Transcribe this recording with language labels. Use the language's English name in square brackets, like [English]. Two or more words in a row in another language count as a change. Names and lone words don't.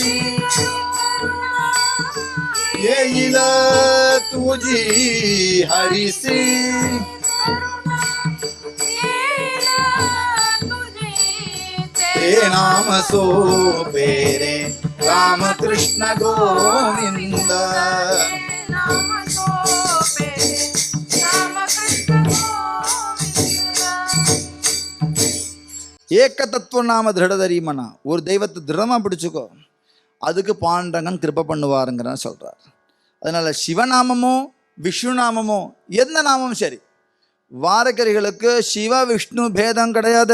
[Marathi] येईल तुझी हरि से ते नाम सो पेरे रामकृष्ण गोविंद एक तत्त्व नाम दृढधरीमना, [Tamil] ஒரு தெய்வத்தை திருடமா பிடிச்சுக்கோ, அதுக்கு பாண்டரங்கன் கிருப பண்ணுவாருங்கிறன்னு சொல்றார். அதனால சிவநாமமோ விஷ்ணு நாமமோ எந்த நாமமும் சரி, வாரகரிகளுக்கு சிவ விஷ்ணு பேதம் கிடையாது.